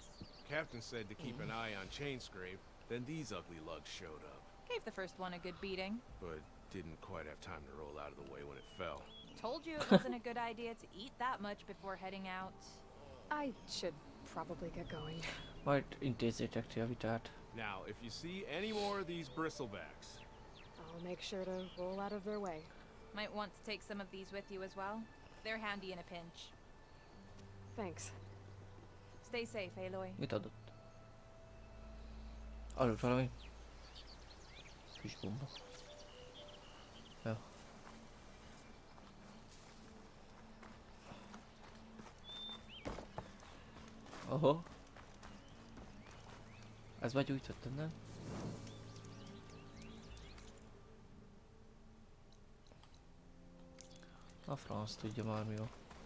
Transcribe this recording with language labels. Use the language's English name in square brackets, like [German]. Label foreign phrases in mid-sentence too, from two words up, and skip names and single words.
[English] Captain said to keep an eye on Chainscrape, then these ugly lugs showed up. Gave the first one a good beating. But didn't quite have time to roll out of the way when it fell. Told you it wasn't a good idea to eat that much before heading out. I should probably get going. [Hungarian] Majd intézzétek ti a vitát. [English] Now, if you see any more of these bristlebacks, I'll make sure to roll out of their way. Might want to take some of these with you as well. They're handy in a pinch. Thanks. Stay safe, Aloy. [Hungarian] Mit adott? Adott valami? Kis bomba. Jó. Oho. Ez már gyújtottam, nem? A franc tudja már mi jó.